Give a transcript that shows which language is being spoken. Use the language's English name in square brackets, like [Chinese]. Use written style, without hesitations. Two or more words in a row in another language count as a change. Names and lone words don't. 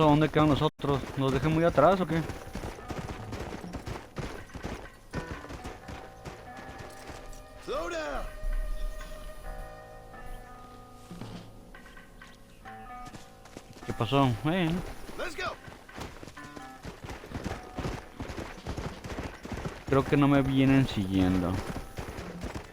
[Spanish] ¿Dónde quedan los otros? ¿Nos dejé muy atrás o qué? [English] Slow down. [Spanish] ¿Qué pasó? [English] Let's go. [Spanish] Creo que no me vienen siguiendo.